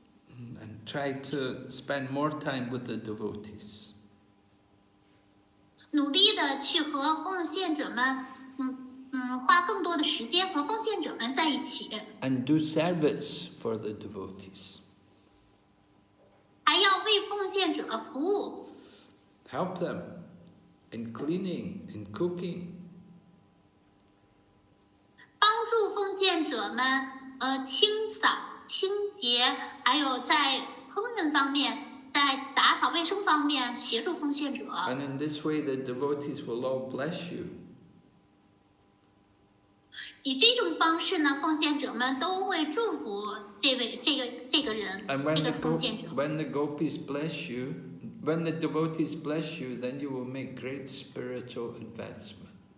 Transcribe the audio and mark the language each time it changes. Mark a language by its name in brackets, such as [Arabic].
[English] And try to spend more time with the devotees. [Chinese] 努力的去和奉献者们，花更多的时间和奉献者们在一起。 [English] And do service for the devotees. [Chinese] 还要为奉献者服务。 [English] Help them in cleaning, in cooking. [Chinese] 帮助奉献者们清扫、清洁，还有在烹饪方面，在打扫卫生方面协助奉献者。 [English] And in this way, the devotees will all bless you. [Chinese] 以这种方式呢，奉献者们都会祝福这个人， [English] And [Chinese] 这个奉献者。 [English] when the Gopis bless you, when the devotees bless you, then you will make great spiritual advancement.